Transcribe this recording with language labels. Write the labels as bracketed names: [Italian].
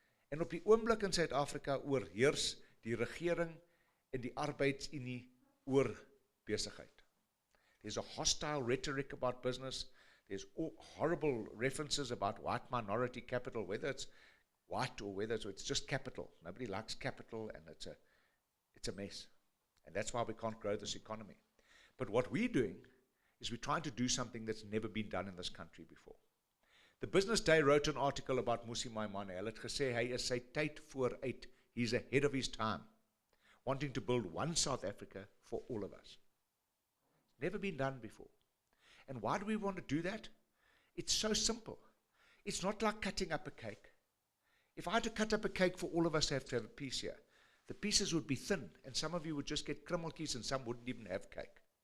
[Afrikaans] En op die oomblik in Suid-Afrika oorheers die regering en die arbeidsunie oor besigheid. [English] There's a hostile rhetoric about business. There's horrible references about white minority capital, whether it's white or whether it's just capital. Nobody likes capital, and it's a mess. And that's why we can't grow this economy. But what we're doing is we're trying to do something that's never been done in this country before. The Business Day wrote an article about Mmusi Maimane. [Afrikaans] Hulle het gesê hy is sy tyd vooruit. [English] He's ahead of his time, wanting to build one South Africa for all of us. Never been done before. And why do we want to do that? It's so simple. It's not like cutting up a cake. If I had to cut up a cake for all of us to have a piece here, the pieces would be thin, and some of you would just get krummeltjies, and some wouldn't even have cake.